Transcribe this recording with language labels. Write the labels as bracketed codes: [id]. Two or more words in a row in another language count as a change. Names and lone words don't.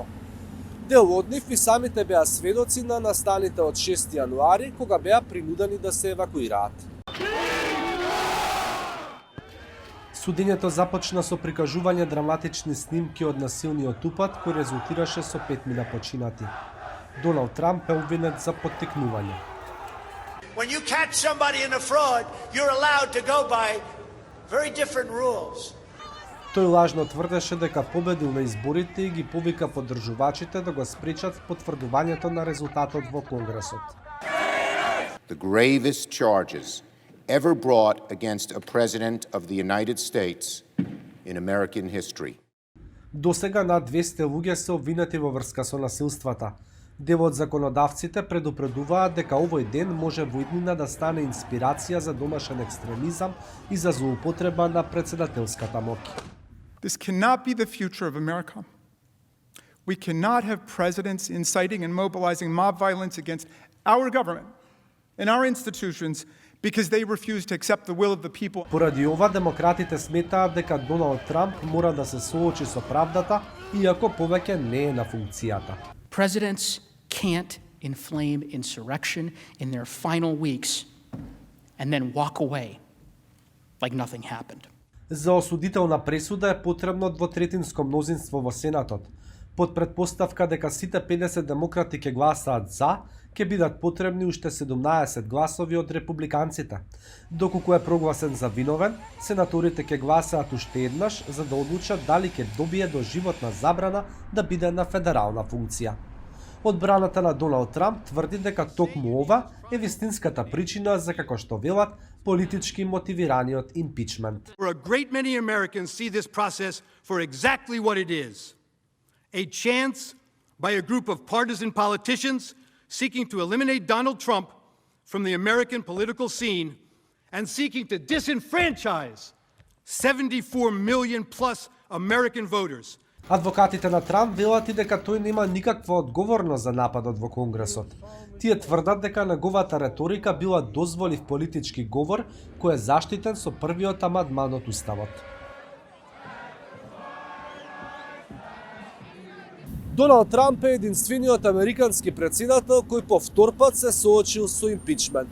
[mk] Дел од нив и самите беа сведоци на настаните од 6 јануари, кога беа принудени да се евакуираат. Судењето започна со прикажување драматични снимки од насилниот упад, кој резултираше со 5 починати. Доналд Трамп е обвинет за поттикнување. [en] When you catch somebody in a fraud, you're allowed to go by very different rules. [mk] Тој лажно тврдеше дека победил на изборите и ги повика поддржувачите да го спречат потврдувањето на резултатот во Конгресот. [en] The gravest charges ever brought against a president of the United States in American history. [mk] Досега над 200 луѓе се обвинети во врска со насилствата. Дел од законодавците предупредуваат дека овој ден може во иднина да стане инспирација за домашен екстремизам и за злоупотреба на председателската моќ. [en] This cannot be the future of America. We cannot have presidents inciting and mobilizing mob violence against our government and our institutions because they refuse to accept the will of the people. [mk] Поради ова, демократите сметаат дека Доналд Трамп мора да се соочи со правдата, иако повеќе не е на функцијата. [en] Presidents can't inflame insurrection in their final weeks and then walk away like nothing happened. [mk] За осудителна пресуда е потребно двотретинско мнозинство во Сенатот. Под предпоставка дека сите 50 демократи ќе гласаат за, ќе бидат потребни уште 17 гласови од републиканците. Доколку е прогласен за виновен, сенаторите ќе гласаат уште еднаш за да одлучат дали ќе добие доживотна забрана да биде на федерална функција. Одбраната на Доналд Трамп тврди дека токму ова е вистинската причина за, како што велат, политички мотивираниот импичмент. [en] For a great many Americans see this process for exactly what it is. A chance by a group of partisan politicians seeking to eliminate Donald Trump from the American political scene and seeking to disenfranchise 74 million plus American voters. [mk] Адвокатите на Трамп велат и дека тој нема никаква одговорност за нападот во Конгресот. Тие тврдат дека неговата реторика била дозволив политички говор кој е заштитен со првиот амандман од Уставот. Доналд Трамп е единствениот американски председател кој по втор пат се соочил со импичмент.